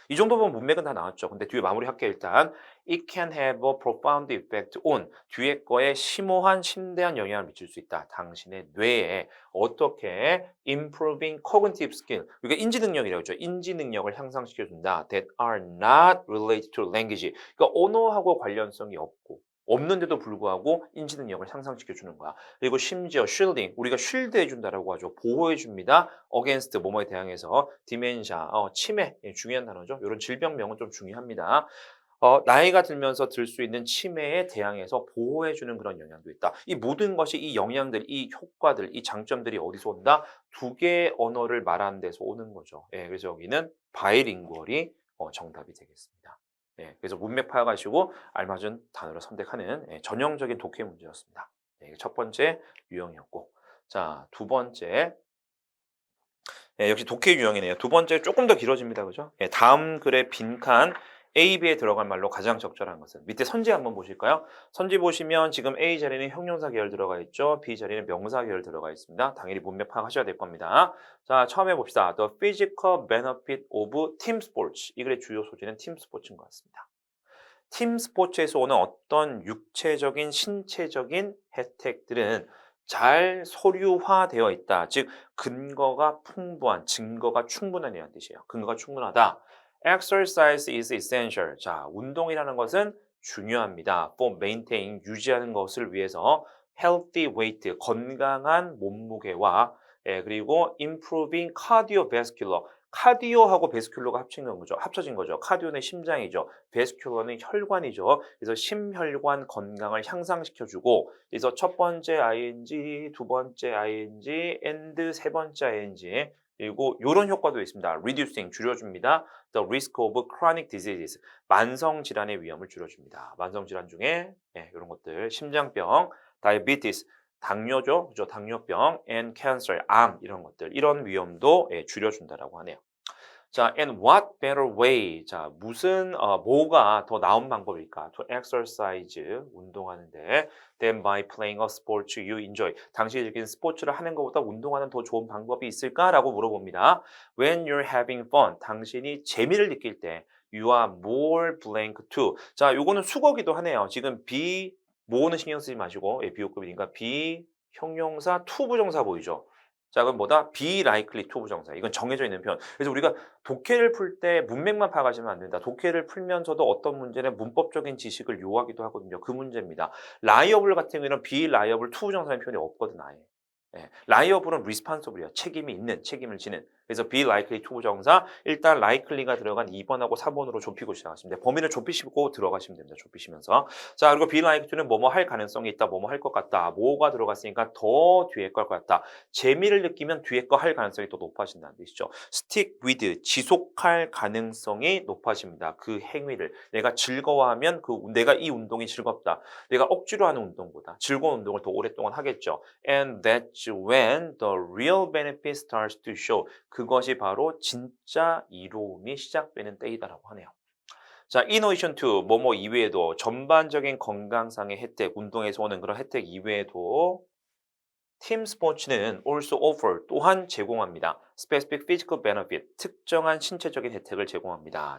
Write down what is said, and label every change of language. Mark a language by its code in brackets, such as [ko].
[ko] 이 정도 보면 문맥은 다 나왔죠. 근데 뒤에 마무리할게요. 일단 [en] It can have a profound effect on [ko] 뒤에 거에 심오한 심대한 영향을 미칠 수 있다. 당신의 뇌에 어떻게 [en] improving cognitive skill [ko] 이게 인지 능력이라고 하죠. 인지 능력을 향상시켜준다. [en] That are not related to language. [ko] 그러니까 언어하고 관련성이 없는데도 불구하고 인지 능력을 향상시켜주는 거야. 그리고 심지어 shielding, 우리가 쉴드 해준다라고 하죠. 보호해줍니다. against, 뭐뭐에 대항해서, dementia, 치매, 중요한 단어죠. 이런 질병명은 좀 중요합니다. 나이가 들면서 들 수 있는 치매에 대항해서 보호해주는 그런 영향도 있다. 이 모든 것이 이 영향들, 이 효과들, 이 장점들이 어디서 온다? 두 개의 언어를 말하는 데서 오는 거죠. 그래서 여기는 바이링구얼이 정답이 되겠습니다. 그래서 문맥 파악하시고 알맞은 단어를 선택하는 전형적인 독해 문제였습니다. 이게 첫 번째 유형이었고, 자, 두 번째 역시 독해 유형이네요. 두 번째 조금 더 길어집니다. 그죠? 다음 글의 빈칸 A, B에 들어갈 말로 가장 적절한 것은 밑에 선지 한번 보실까요? 선지 보시면 지금 A 자리는 형용사 계열 들어가 있죠. B 자리는 명사 계열 들어가 있습니다. 당연히 문맥 파악하셔야 될 겁니다. 자, 처음에 봅시다. [en] The physical benefit of team sports. [ko] 이 글의 주요 소재는 팀 스포츠인 것 같습니다. 팀 스포츠에서 오는 어떤 육체적인, 신체적인 혜택들은 잘 서류화되어 있다. 즉 근거가 풍부한, 증거가 충분하다는 뜻이에요. 근거가 충분하다. [en] Exercise is essential. [ko] 자, 운동이라는 것은 중요합니다. For maintain, 유지하는 것을 위해서 healthy weight, 건강한 몸무게와 그리고 improving cardiovascular, 카디오하고 베스큘러가 합쳐진 거죠. 카디오는 심장이죠. 베스큘러는 혈관이죠. 그래서 심혈관 건강을 향상시켜주고, 그래서 첫 번째 ing, 두 번째 ing, and 세 번째 ing, 그리고 이런 효과도 있습니다. reducing 줄여줍니다. [en] The risk of chronic diseases [ko] 만성 질환의 위험을 줄여줍니다. 만성 질환 중에 이런 것들 심장병, diabetes 당뇨죠, 그죠? 당뇨병, and cancer, 암 이런 것들, 이런 위험도 줄여준다라고 하네요. [en] 자, and what better way? [ko] 자, 무슨 뭐가 더 나은 방법일까? [en] To exercise, [ko] 운동하는데, [en] than by playing a sport you enjoy. [ko] 당신이 즐기는 스포츠를 하는 것보다 운동하는 더 좋은 방법이 있을까라고 물어봅니다. [en] When you're having fun, [ko] 당신이 재미를 느낄 때, [en] you are more blank to. [ko] 자, 요거는 수거기도 하네요. 지금 be 뭐는 신경 쓰지 마시고, 비호급이니까 be 형용사 to 부정사 보이죠? 자, 그럼 뭐다? be likely to 부정사. 이건 정해져 있는 표현. 그래서 우리가 독해를 풀 때 문맥만 파악하시면 안 된다. 독해를 풀면서도 어떤 문제는 문법적인 지식을 요하기도 하거든요. 그 문제입니다. liable 같은 경우에는 be liable to 부정사의 표현이 없거든, 아예. liable은 responsible이야. 책임이 있는, 책임을 지는. 그래서 be likely to 부정사 일단 likely가 들어간 2번하고 4번으로 좁히고 시작하시면 돼요. 범위를 좁히시고 들어가시면 됩니다. 좁히시면서. 자, 그리고 be likely to는 뭐뭐 할 가능성이 있다. 뭐뭐 할 것 같다. 뭐가 들어갔으니까 더 뒤에 걸 것 같다. 재미를 느끼면 뒤에 거 할 가능성이 더 높아진다는 뜻이죠. stick with 지속할 가능성이 높아집니다. 그 행위를 내가 즐거워하면 내가 이 운동이 즐겁다. 내가 억지로 하는 운동보다 즐거운 운동을 더 오랫동안 하겠죠. [en] And that's when the real benefit starts to show. [ko] 그것이 바로 진짜 이로움이 시작되는 때이다라고 하네요. 자, in addition to 뭐뭐 이외에도 전반적인 건강상의 혜택, 운동에서 오는 그런 혜택 이외에도 팀 스포츠는 [en] also offer [ko] 또한 제공합니다. [en] specific physical benefit [ko] 특정한 신체적인 혜택을 제공합니다.